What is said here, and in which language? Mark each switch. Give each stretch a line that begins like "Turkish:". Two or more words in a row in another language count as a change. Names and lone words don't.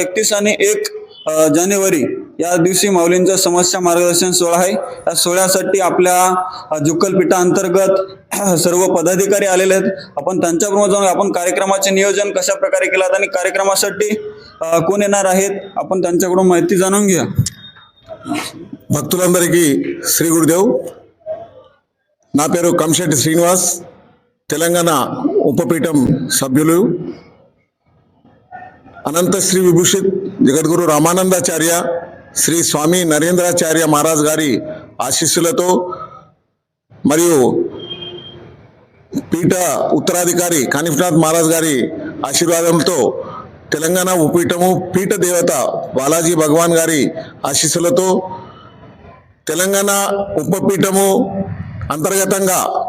Marathi: 31 आणि 1 जानेवारी या दिवशी माऊलींचा समस्या मार्गदर्शन सोहळा आहे. या सोहळ्यासाठी आपल्या जुक्कल पीठाअंतर्गत सर्व पदाधिकारी आलेले आहेत. आपण त्यांच्याबरोबर जाऊन आपण कार्यक्रमाचे नियोजन कशा प्रकारे केलं आणि कार्यक्रमासाठी कोण येणार आहेत आपण त्यांच्याकडून माहिती जाणून घ्या.
Telugu: భక్తులందరికీ శ్రీ గురుదేవ్. నా పేరు కంశెట్టి శ్రీనివాస్, తెలంగాణ ఉపపీఠం సభ్యులు. అనంత శ్రీ విభూషిత్ జగద్గురు రామానందాచార్య శ్రీ స్వామి నరేంద్రాచార్య మహారాజ్ గారి ఆశీస్సులతో మరియు పీఠ ఉత్తరాధికారి కానిఫనాథ్ మహారాజ్ గారి ఆశీర్వాదంతో తెలంగాణ ఉపపీఠము పీఠ దేవత బాలాజీ భగవాన్ గారి ఆశీస్సులతో తెలంగాణ ఉపపీఠము అంతర్గతంగా